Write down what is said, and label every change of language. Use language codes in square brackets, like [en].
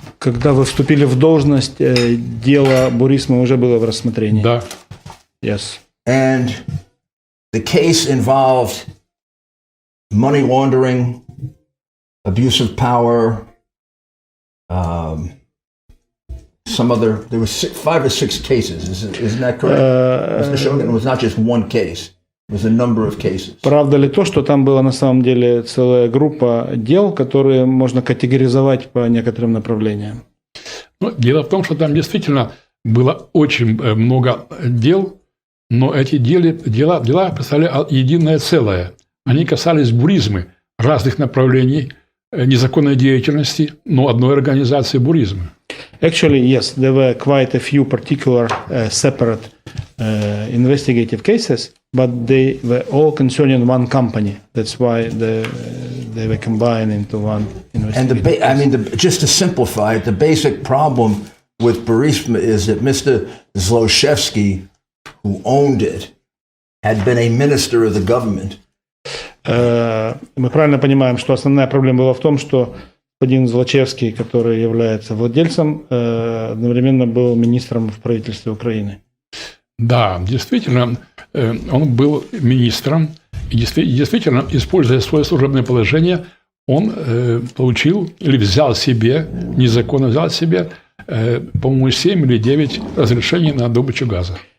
[ru] Когда вы вступили в должность, дело Бурисма уже было в рассмотрении. Да. [en] Yes. And the case involved money laundering, abuse of power, there were 5 or 6 cases. Isn't that correct? Mr. Shokin, it was not just one case. It was a number of cases. [ru] Правда ли то, что там была на самом деле целая группа дел, которые можно категоризовать по некоторым направлениям? Ну, дело в том, что там действительно было очень много дел, но эти дела представляли единое целое. Они касались буризмы, разных направлений незаконной деятельности, но одной организации буризмы. [en] Actually, yes, there were quite a few particular separate investigative cases, but they were all concerning one company. That's why they were combined into one investigative And just to simplify it, the basic problem with Burisma is that Mr. Zlochevsky, who owned it, had been a minister of the government. [ru] Мы правильно понимаем, что основная проблема была в том, что господин Злочевский, который является владельцем, одновременно был министром в правительстве Украины. Да, действительно, он был министром, и действительно, используя свое служебное положение, он получил или незаконно взял себе, по-моему, 7 или 9 разрешений на добычу газа.